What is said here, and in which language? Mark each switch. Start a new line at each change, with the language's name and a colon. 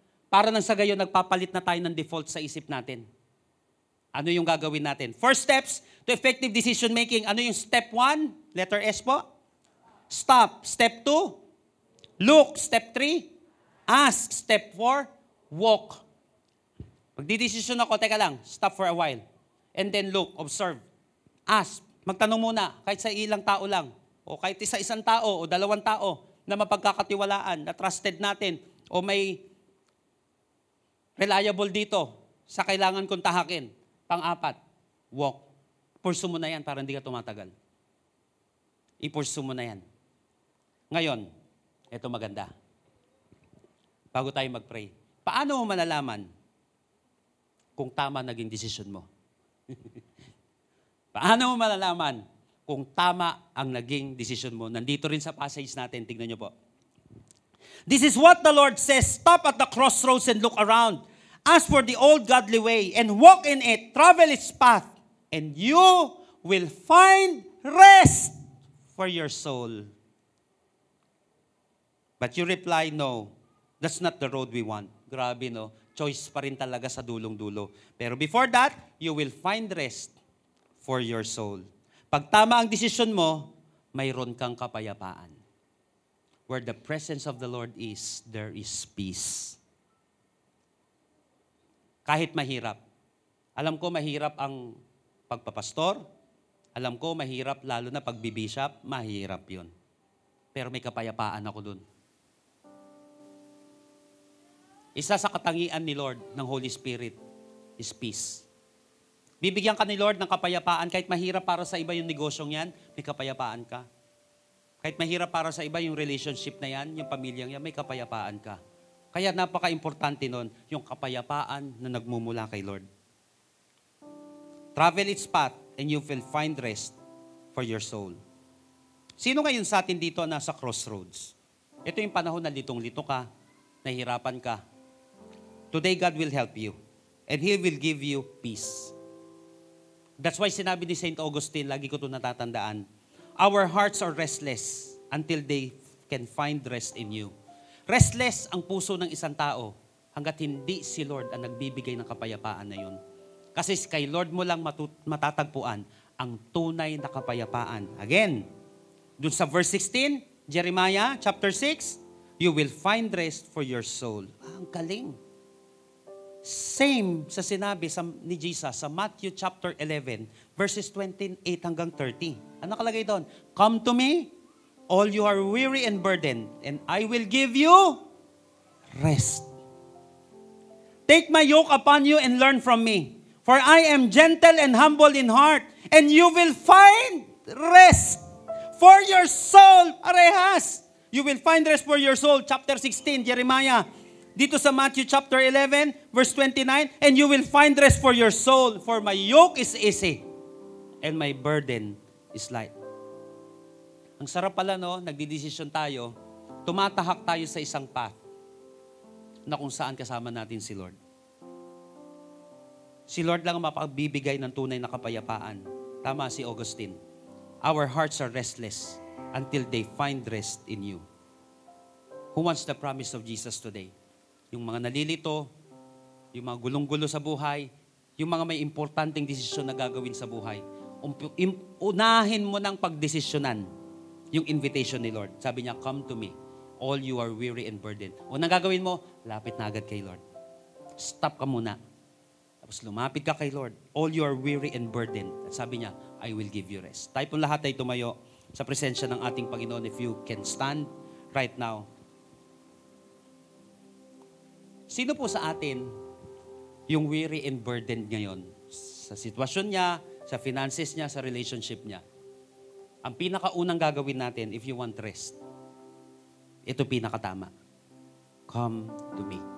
Filipino: Para nang sa gayon, nagpapalit na tayo ng default sa isip natin. Ano yung gagawin natin?
English: 4 steps to effective decision making.
Filipino: Ano yung step 1? Letter S po. Stop.
English: Step 2. Look. Step 3. Ask. Step 4. Walk.
Filipino: Magdidesisyon ako, teka lang,
English: stop for a while. And then look, observe. Ask.
Filipino: Magtanong muna, kahit sa ilang tao lang. O kahit isang tao o 2 tao na mapagkakatiwalaan, na trusted natin, o may reliable dito sa kailangan kong tahakin. Pang-4, walk. Pursue mo na yan para hindi ka tumatagal. I-pursue mo na yan. Ngayon, ito maganda. Bago tayo mag-pray. Paano mo malalaman kung tama naging desisyon mo? Paano mo malalaman kung tama ang naging desisyon mo? Nandito rin sa passage natin, tignan nyo po.
English: This is what the Lord says, stop at the crossroads and look around. Ask for the old godly way and walk in it, travel its path, and you will find rest for your soul. But you reply, no, that's not the road we want.
Filipino: Grabe, no?
English: Choice
Filipino: pa rin talaga sa dulong-dulo. Pero
English: before that, you will find rest for your soul.
Filipino: Pag tama ang desisyon mo, mayroon kang kapayapaan.
English: Where the presence of the Lord is, there is peace.
Filipino: Kahit mahirap. Alam ko mahirap ang pagpapastor. Alam ko mahirap lalo na pagbibishop. Mahirap yun. Pero may kapayapaan ako dun. Isa sa katangian ni Lord ng Holy Spirit is peace. Bibigyan ka ni Lord ng kapayapaan. Kahit mahirap para sa iba yung negosyong yan, may kapayapaan ka. Kahit mahirap para sa iba yung relationship na yan, yung pamilyang yan, may kapayapaan ka. Kaya napaka-importante nun, yung kapayapaan na nagmumula kay Lord.
English: Travel its path and you will find rest for your soul.
Filipino: Sino ngayon sa atin dito nasa crossroads? Ito yung panahon na litong-lito ka, nahihirapan ka.
English: Today, God will help you. And He will give you peace. That's why
Filipino: sinabi ni
English: St. Augustine,
Filipino: lagi ko ito natatandaan,
English: our hearts are restless until they can find rest in you.
Filipino: Restless ang puso ng isang tao hanggat hindi si Lord ang nagbibigay ng kapayapaan na yun. Kasi kay Lord mo lang matatagpuan ang tunay na kapayapaan.
English: Again,
Filipino: dun sa
English: verse 16, Jeremiah chapter 6, you will find rest for your soul.
Filipino: Ang galing. Same sa sinabi ni Jesus sa Matthew chapter 11, verses 28 hanggang 30. Ano nakalagay doon?
English: Come to me, all you are weary and burdened, and I will give you rest. Take my yoke upon you and learn from me, for I am gentle and humble in heart, and you will find rest for your soul.
Filipino: Parehas.
English: You will find rest for your soul. Chapter 16, Jeremiah. Dito sa Matthew chapter 11, verse 29, and you will find rest for your soul, for my yoke is easy, and my burden is light.
Filipino: Ang sarap pala, no? Nagdidesisyon tayo, tumatahak tayo sa isang path na kung saan kasama natin si Lord. Si Lord lang ang mapagbibigay ng tunay na kapayapaan. Tama si Augustine.
English: Our hearts are restless until they find rest in you. Who wants the promise of Jesus today?
Filipino: Yung mga nalilito, yung mga gulong-gulo sa buhay, yung mga may importanteng desisyon na gagawin sa buhay. Unahin mo ng pagdesisyonan yung invitation ni Lord. Sabi niya,
English: come to me, all you are weary and burdened.
Filipino: Unang gagawin mo, lapit na agad kay Lord. Stop ka muna. Tapos lumapit ka kay Lord.
English: All you are weary and burdened.
Filipino: At sabi niya,
English: I will give you rest.
Filipino: Tayo pong lahat ay tumayo sa presensya ng ating Panginoon.
English: If you can stand right now.
Filipino: Sino po sa atin yung
English: weary and burdened
Filipino: ngayon? Sa sitwasyon niya, sa finances niya, sa relationship niya. Ang pinakaunang gagawin natin
English: if you want rest,
Filipino: ito pinakatama.
English: Come to me.